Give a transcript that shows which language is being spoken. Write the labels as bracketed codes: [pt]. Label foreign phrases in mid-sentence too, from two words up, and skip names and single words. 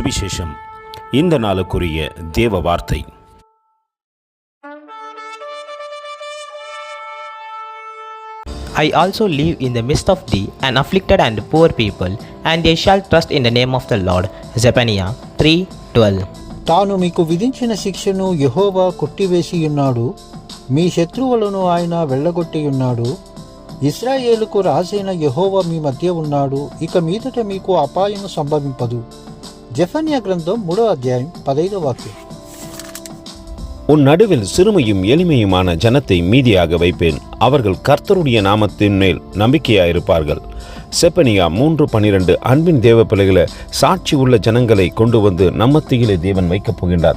[ta] சுவிசேஷம். இந்த நாளுக்குரிய தேவ வார்த்தை. [en] I also live in the midst of thee, an afflicted and poor people, and they shall trust in the name of the Lord. Zephaniah 3:12. [te] తాను మీకు విధించిన శిక్షను యెహోవా కొట్టివేసి ఉన్నాడు, మీ శత్రువులను ఆయన వెళ్ళగొట్టి ఉన్నాడు. ఇశ్రాయేలుకు రాజైన యెహోవా మీ మధ్య ఉన్నాడు, ఇక మీదట మీకు అపాయము సంభవింపదు. జెఫన్యా గ్రంథం 3వ అధ్యాయం 15వ వాక్యం. [ta] உன் நடுவில் சிறுமையும் எளிமையுமான ஜனத்தை மீதியாக வைப்பேன், அவர்கள் கர்த்தருடைய நாமத்தின் மேல் நம்பிக்கையாயிருப்பார்கள். செப்பனியா 3:12. அன்பின் தேவ பிள்ளைகளை, சாட்சி உள்ள ஜனங்களை கொண்டு வந்து நம்மத்தியிலே தேவன் வைக்கப் போகின்றார்.